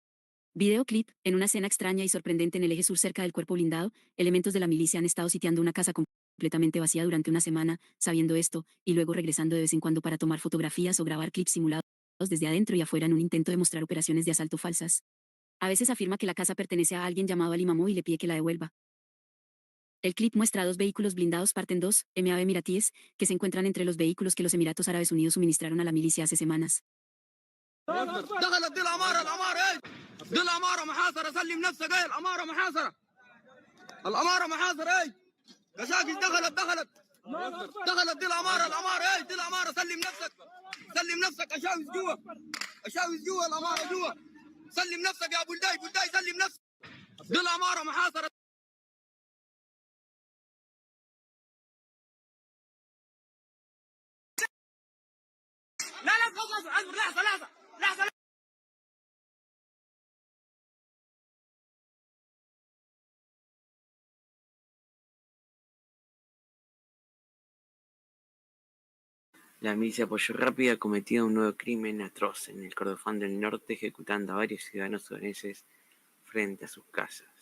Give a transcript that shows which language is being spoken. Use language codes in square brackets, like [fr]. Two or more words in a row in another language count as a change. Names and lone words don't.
[es] Videoclip: en una escena extraña y sorprendente en el eje sur cerca del cuerpo blindado, elementos de la milicia han estado sitiando una casa completamente vacía durante una semana, sabiendo esto, y luego regresando de vez en cuando para tomar fotografías o grabar clips simulados desde adentro y afuera en un intento de mostrar operaciones de asalto falsas. A veces afirma que la casa pertenece a alguien llamado Ali Mamou y le pide que la devuelva. El clip muestra a 2 vehículos blindados Parten 2, MAV Emiratíes, que se encuentran entre los vehículos que los Emiratos Árabes Unidos suministraron a la milicia hace semanas. [ar] دخلت دي الاماره ايه دي الاماره محاصره سلم نفسك ايه الاماره محاصره الاماره محاصره ايه مشاكل دخلت دي الاماره ايه دي الاماره سلم نفسك اشاوس جوا الاماره جوا سلم نفسك يا بلداي سلم نفسك دي الاماره محاصره لا اصبر لحظه [es] La milicia Apoyo Rápido ha cometido un nuevo crimen atroz en el Kordofán del Norte, ejecutando a varios ciudadanos sudaneses frente a sus casas.